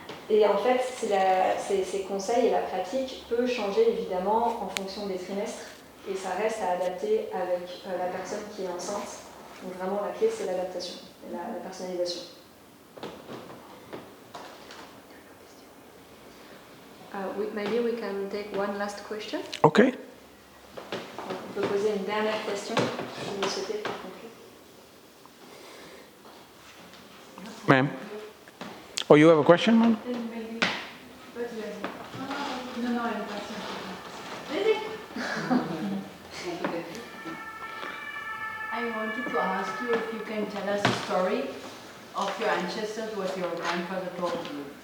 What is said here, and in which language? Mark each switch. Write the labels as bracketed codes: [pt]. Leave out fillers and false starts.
[fr] Et en fait, ces conseils et la pratique peut changer évidemment en fonction des trimestres et ça reste à adapter avec la personne qui est enceinte. Donc vraiment la clé c'est l'adaptation, la personnalisation. [en] Maybe we can take one last question. Okay. [fr] On peut poser une dernière question si vous souhaitez pour conclure. [en] Ma'am. Oh, you have a question, ma'am? No, I have a question. I wanted to ask you if you can tell us a story of your ancestors, what your grandfather told you.